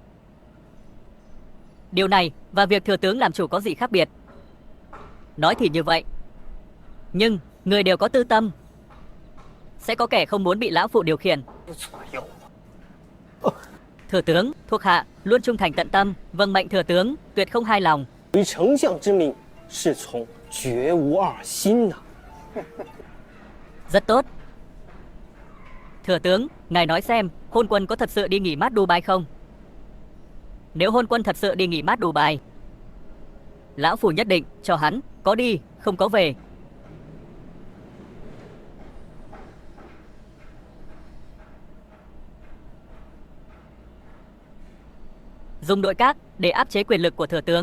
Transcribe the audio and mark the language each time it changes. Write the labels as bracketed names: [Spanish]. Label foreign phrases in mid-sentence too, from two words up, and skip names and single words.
[Vietnamese] Điều này và việc thừa tướng làm chủ có gì khác biệt? Nói thì như vậy, nhưng người đều có tư tâm. Sẽ có kẻ không muốn bị lão phụ điều khiển. Thừa tướng, thuộc hạ luôn trung thành tận tâm, vâng mệnh thừa tướng, tuyệt không hài lòng. [Chinese] 唯丞相之命，是从绝无二心呐。 [Vietnamese] Rất tốt. Thừa tướng, ngài nói xem, hôn quân có thật sự đi nghỉ mát Dubai không? Nếu hôn quân thật sự đi nghỉ mát Dubai, lão phủ nhất định cho hắn có đi, không có về. Dùng nội các để áp chế quyền lực của thừa tướng.